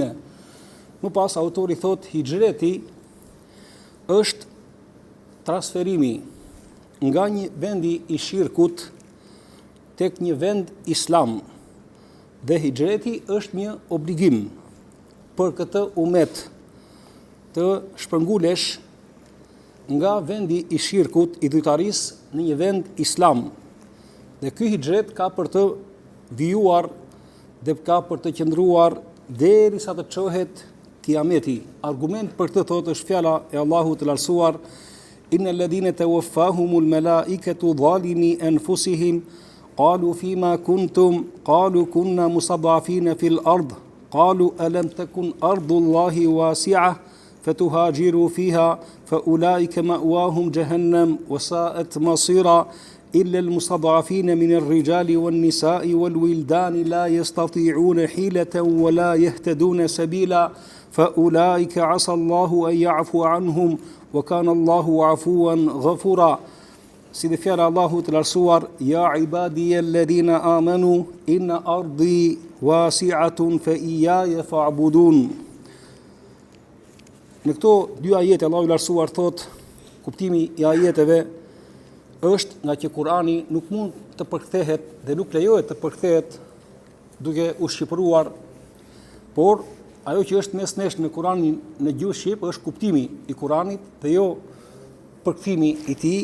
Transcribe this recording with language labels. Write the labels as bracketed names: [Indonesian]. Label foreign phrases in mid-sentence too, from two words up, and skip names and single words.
[Albanian] Më pas autori thot hijreti është transferimi nga një vendi i shirkut tek një vend islam, dhe hijreti është një obligim për këtë umet të shpërngulesh nga vendi i shirkut i dhujtarisë në një vend islam. Dhe ky hijret ka për të vijuar dhe ka për të qëndruar derisa të çohet kiameti. Argument për këtë thotë është fjala e Allahut të lartësuar: [Arabic] إن الذين توفاهم الملائكة ظالمي أنفسهم قالوا فيم كنتم قالوا كنا مستضعفين في الأرض قالوا ألم تكن أرض الله واسعة فتهاجروا فيها فأولئك مأواهم جهنم وساءت مصيرا إلا المستضعفين من الرجال والنساء والولدان لا يستطيعون حيلة ولا يهتدون سبيلا فأولئك عسى الله أن يعفو عنهم وكان الله عفوا غفورا. [Albanian] Si dhe fjala Allahut të lartësuar: [Arabic] يا عبادي الذين آمنوا إن أرضي واسعة فإياي فاعبدون. [Albanian] Në këto dy ajete Allahu i lartësuar thot, kuptimi i ajeteve është nga që Kurani nuk mund të përkthehet dhe nuk lejohet të përkthehet duke u shqipëruar, por ajo që është mes nesh në Kuranin në gjuhë shqip është kuptimi i Kuranit dhe jo përkthimi i tij.